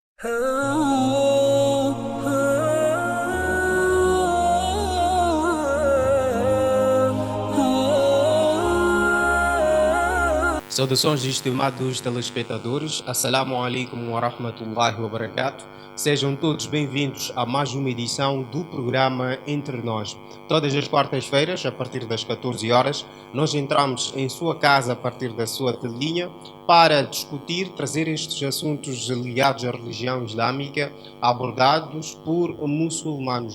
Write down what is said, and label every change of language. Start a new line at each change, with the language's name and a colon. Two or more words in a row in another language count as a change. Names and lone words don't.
Portuguese: Saudações, estimados telespectadores.
Arabic: السلام عليكم ورحمة الله وبركاته.
Portuguese: Sejam todos bem-vindos a mais uma edição do programa Entre Nós. Todas as quartas-feiras, a partir das 14 horas, nós entramos em sua casa a partir da sua telinha para discutir, trazer estes assuntos ligados à religião islâmica, abordados por muçulmanos.